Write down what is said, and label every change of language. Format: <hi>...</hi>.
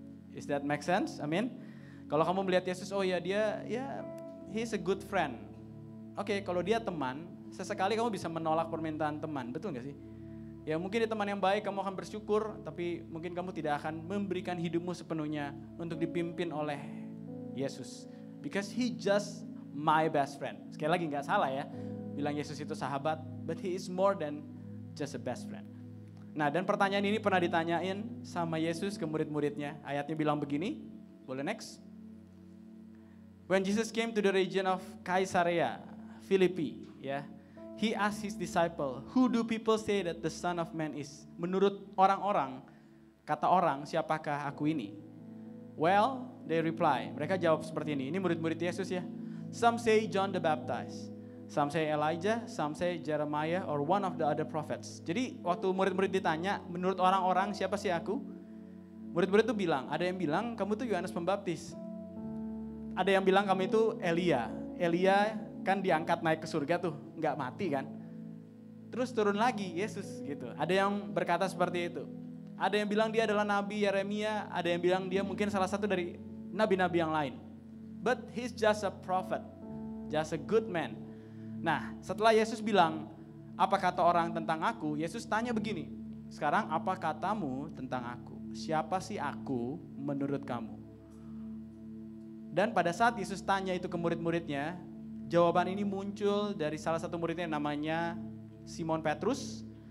<en>Is that make sense?</en> <id>Amin. Kalau kamu melihat Yesus, oh ya</id> <en>he's a good friend.</en> <id>Oke, kalau dia teman, sesekali kamu bisa menolak permintaan teman, betul gak sih? Ya mungkin dia teman yang baik, kamu akan bersyukur, tapi mungkin kamu tidak akan memberikan hidupmu sepenuhnya untuk dipimpin oleh Yesus.</id> <en>Because he just my best friend.</en> <id>Sekali lagi gak salah ya, bilang Yesus itu sahabat,</id> <en>but he is more than just a best friend.</en> <id>Nah dan pertanyaan ini pernah ditanyain sama Yesus ke murid-muridnya. Ayatnya bilang begini, boleh next.</id> <en>When Jesus came to the region of Caesarea Philippi, ya, he asked his disciple, who do people say that the Son of Man is?</en> <id>Menurut orang-orang, kata orang, siapakah aku ini?</id> <en>Well, they reply,</en> <id>mereka jawab seperti ini. Ini murid-murid Yesus ya.</id> <en>Some say John the Baptist. Some say Elijah, some say Jeremiah or one of the other prophets.</en> <id>Jadi waktu murid-murid ditanya, menurut orang-orang siapa sih aku? Murid-murid itu bilang, ada yang bilang kamu tuh Yohanes Pembaptis. Ada yang bilang kamu itu Elia. Elia kan diangkat naik ke surga tuh, nggak mati kan. Terus turun lagi Yesus gitu. Ada yang berkata seperti itu. Ada yang bilang dia adalah Nabi Yeremia, ada yang bilang dia mungkin salah satu dari nabi-nabi yang lain.</id> <en>But he's just a prophet, just a good man.</en> <id>Nah, setelah Yesus bilang, apa kata orang tentang aku? Yesus tanya begini, sekarang apa katamu tentang aku? Siapa sih aku menurut kamu? Dan pada saat Yesus tanya itu ke murid-muridnya, jawaban ini muncul dari salah satu muridnya namanya Simon Petrus.</id>